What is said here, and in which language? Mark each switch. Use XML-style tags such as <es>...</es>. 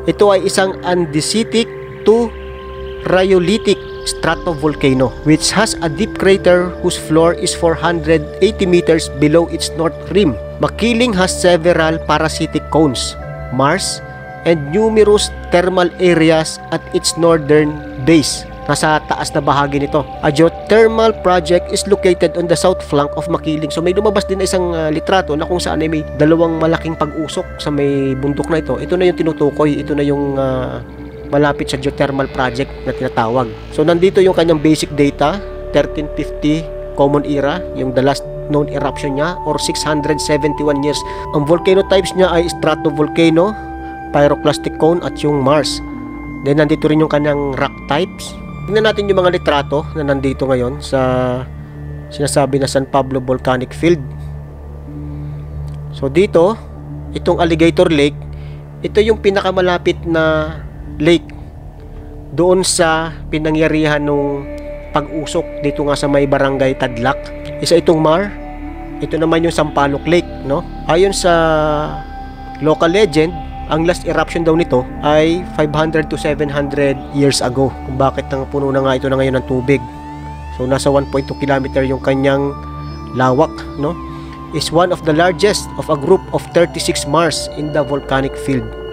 <tl>Ito ay isang</tl> <en>andesitic to rhyolitic stratovolcano which has a deep crater whose floor is 480 meters below its north rim. Makiling has several parasitic cones, maars, and numerous thermal areas at its northern base.</en> <tl>Nasa taas na bahagi nito.</tl> <en>A geothermal project is located on the south flank of Makiling.</en> <tl>So may lumabas din na isang litrato na kung saan ay may dalawang malaking pag-usok sa may bundok na ito. Ito na yung tinutukoy. Ito na yung malapit sa geothermal project na tinatawag. So nandito yung kanyang basic data, 1350 common era, yung</tl> <en>the last known eruption</en> <tl>niya, or 671 years. Ang volcano types niya ay stratovolcano, pyroclastic cone, at yung maars. Then nandito rin yung kanyang rock types. Tingnan natin yung mga litrato na nandito ngayon sa sinasabi na San Pablo Volcanic Field. So dito, itong Alligator Lake, ito yung pinakamalapit na lake doon sa pinangyarihan nung pag-usok dito nga sa may barangay Tadlak. Isa itong maar, ito naman yung Sampaloc Lake, no? Ayon sa local legend, ang last eruption daw nito ay 500 to 700 years ago. Kung bakit puno na nga ito na ngayon ng tubig. So nasa 1.2 km yung kanyang lawak, no?</tl> <en>Is one of the largest of a group of 36 maars in the volcanic field.</en>